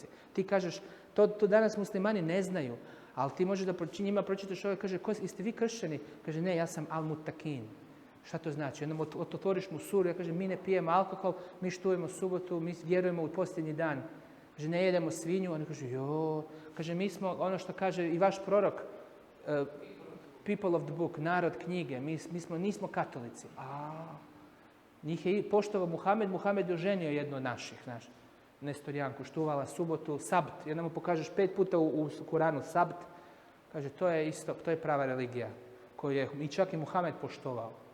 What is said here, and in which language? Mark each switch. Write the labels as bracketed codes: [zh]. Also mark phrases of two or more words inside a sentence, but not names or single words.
[bs] Ti kažeš, to danas muslimani ne znaju, ali ti možeš da njima pročitaš ovo i kaže, jeste vi kršćani? Kaže, ne, ja sam al-mutakin. Šta to znači? Jednom otvoriš mu suru, ja kaže, mi ne pijemo alkohol, mi štujemo subotu, mi vjerujemo u posljednji dan. Kaže, ne jedemo svinju. Oni kaže, kaže, mi smo, ono što kaže i vaš prorok, [en] people of the book, [bs] narod knjige, nismo katolici. Njih je poštovao Muhamed je oženio jednu od naših, nestorijanku, štuvala subotu, sabt. Jednom mu pokažeš 5 puta u Kuranu sabt. Kaže, to je isto, to je prava religija koju je i čak i Muhamed poštovao.